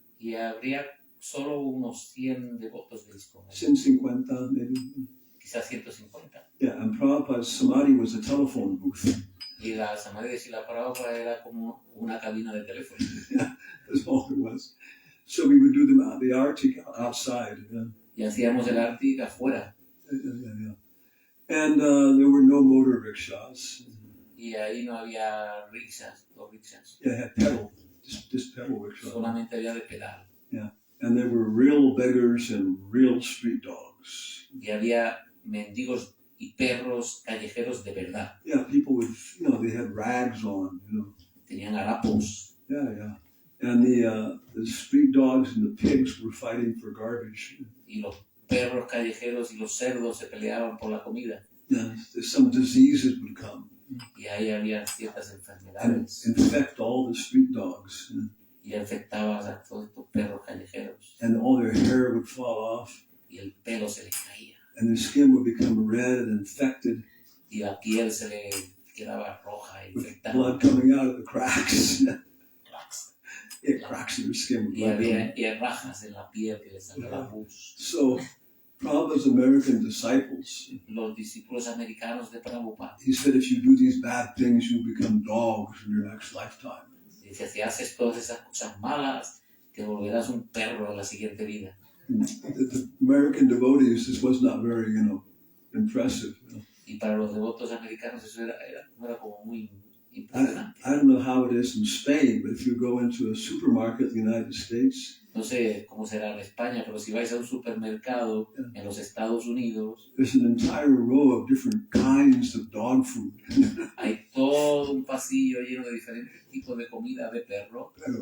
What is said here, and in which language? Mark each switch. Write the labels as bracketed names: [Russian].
[Spanish] Y habría solo unos 100 devotos de ISKCON. [English] 150 maybe. [Spanish] Quizás 150. [English] Yeah, and Prabhupada's samadhi was a telephone booth. [Spanish] Y la samadhi de Śrīla Prabhupada era como una cabina de teléfono. [English] Yeah, that's all it was. So we would do the arti outside. [Spanish] Y hacíamos el arti afuera. [English] Yeah. And there were no motor rickshaws. [Spanish] Y ahí no había rickshaws, dos rickshaws. [English] Yeah, had pedal, just pedal rickshaws. [Spanish] Solamente había de pedal. [English] Yeah, and there were real beggars and real street dogs. [Spanish] Y había mendigos y perros callejeros de verdad. [English] Yeah, people with, they had rags on, [Spanish] Tenían harapos. [English] Yeah. And the street dogs and the pigs were fighting for garbage. [Spanish] Y los perros callejeros y los cerdos se peleaban por la comida. [English] Yeah, some diseases would come. [Spanish] y ahí había ciertas [English] and [Spanish] enfermedades [English] infect all the street dogs. [Spanish] y afectaba a todos estos perros callejeros [English] And all their hair would fall off, [Spanish] y el pelo se les caía [English] and their skin would become red and infected, [Spanish] y la piel se le quedaba roja e [English] with [Spanish] infectada. [English] blood coming out of the cracks. Yeah, cracks in their skin with [Spanish] Y [English] blood coming. [Spanish] había rajas en la piel que les salía la pus. [English] So Prabhupada's American disciples, [Spanish] Los discípulos americanos de Prabhupada, [English] he said, if you do these bad things, you become dogs in your next lifetime. [Spanish] dice, si haces todas esas cosas malas, te volverás un perro en la siguiente vida. [English] The American devotees, this was not very, impressive. [Spanish] Y para los devotos americanos eso no era como muy [English] I [Spanish] impresionante. [English] don't know how it is in Spain, but if you go into a supermarket in the United States, [Spanish] No sé cómo será en España, pero si vais a un supermercado en los Estados Unidos, [English] there's an entire row of different kinds of dog food. [Spanish] hay todo un pasillo lleno de diferentes tipos de comida de perro.